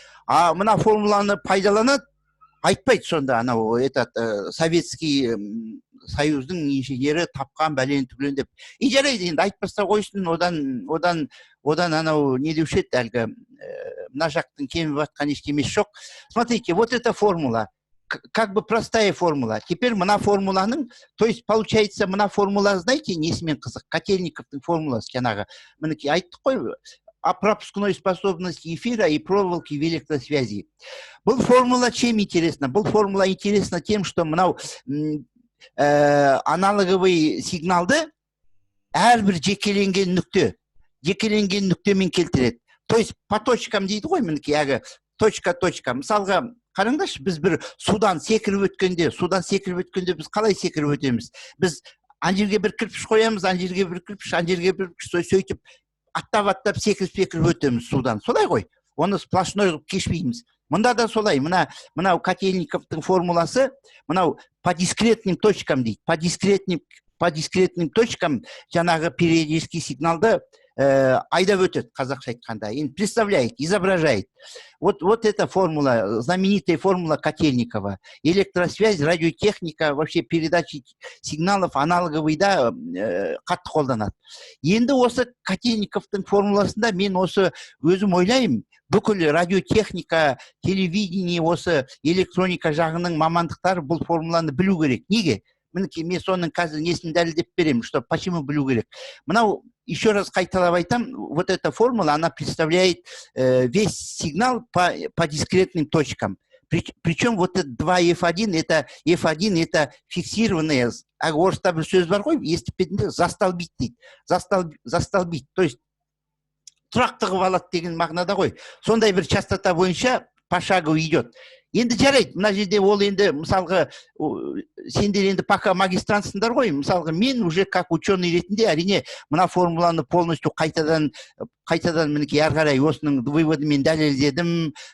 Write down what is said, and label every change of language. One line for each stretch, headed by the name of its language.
Kazakh: А мына формуланы пайдаланады, айтпайды сонда советский союздың инженері тапқан бәлен түгілен деп. Жарайды, енді айтпаса қойсын, одан не деуші еді әлгі мына жақтың кеміп жатқан ештемесі жоқ.
Russian: Смотрите, вот эта формула, как бы простая формула.
Kazakh: Теперь мына формуланың,
Russian: то есть получается
Kazakh: мына формула,
Russian: знаете,
Kazakh: несімен қызық, Котельниковтың формуласы жаңағы. Мінекей айттық қой,
Russian: о пропускной способности эфира и проволоки в электросвязи.
Kazakh: Бұл формула
Russian: чем интересна?
Kazakh: Бұл формула
Russian: интересна тем, что
Kazakh: мынау аналоговый сигналды әрбір жекеленген нүктемен келтіреді. То есть
Russian: по точкам
Kazakh: дейді ғой, мінекей әгі точка. Мысалға, қараңдаршы, біз бір судан секіріп өткенде біз қалай секіріп өтеміз? Біз ан жерге бір кірпіш қоямыз, ан жерге бір кірпіш, сөйтіп аттап секіріп өтеміз судан. Солай ғой. Оны сплошной кешпейміз. Мұнда да солай. Мынау Котельниковтың формуласы, мынау
Russian: по дискретным точкам
Kazakh: дейді.
Russian: По дискретным точкам
Kazakh: жаңағы периодический сигналды айдап өтеді, қазақша айтқанда.
Russian: Представляет, изображает. Вот эта формула, знаменитая формула Котельникова. Электросвязь, радиотехника, вообще передачи сигналов аналоговый
Kazakh: да қатты қолданады. Енді осы Котельниковтың формуласында мен өзім ойлаймын, бүкіл радиотехника, телевидение, электроника жағының мамандықтары бұл формуланы білу керек. Неге? Мінекей, мен соның қазір несін дәлелдеп беремін,
Russian: что почему
Kazakh: білу керек.
Russian: Мынау, еще раз
Kazakh: қайталап айтам,
Russian: вот эта формула, она представляет весь сигнал по дискретным точкам. Причем вот это 2F1, это фиксированное,
Kazakh: орыста бір сөз бар ғой, естіп
Russian: застолбить дейді.
Kazakh: Застолбить, то есть тұрақты қылып алады деген мағынада ғой. Сондай бір частота бойынша
Russian: пошагово идет.
Kazakh: Енді жарайды, мына жерде ол енді, мысалғы, сендер енді пока магистрантсыңдар ғой, мысалғы, мен уже как ученый ретінде, әрине, мына формуланы полностью қайтадан мінекей әрі қарай осының выводымен дәлелдедім,